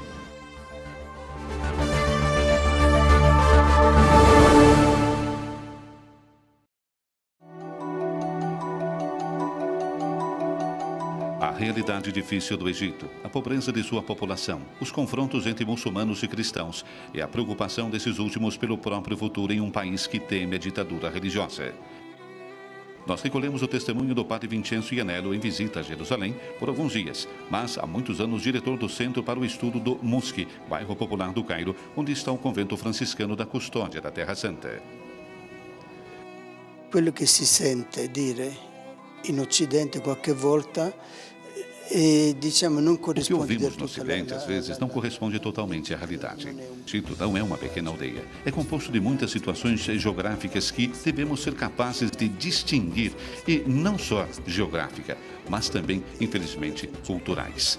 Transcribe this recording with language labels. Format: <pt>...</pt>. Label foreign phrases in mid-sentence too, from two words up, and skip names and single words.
<pt>A realidade difícil do Egito, a pobreza de sua população, os confrontos entre muçulmanos e cristãos e a preocupação desses últimos pelo próprio futuro em um país que teme a ditadura religiosa. Nós recolhemos o testemunho do padre Vincenzo Ianello em visita a Jerusalém por alguns dias, mas há muitos anos diretor do Centro para o Estudo do Mosque, bairro popular do Cairo, onde está o convento franciscano da Custódia da Terra Santa.</pt> <it>Quello che si sente dire in Occidente qualche volta</it> <pt>O que ouvimos no Ocidente, às vezes, não corresponde totalmente à realidade. Egito não é uma pequena aldeia. É composto de muitas situações geográficas que devemos ser capazes de distinguir, e não só geográfica, mas também, infelizmente, culturais.</pt>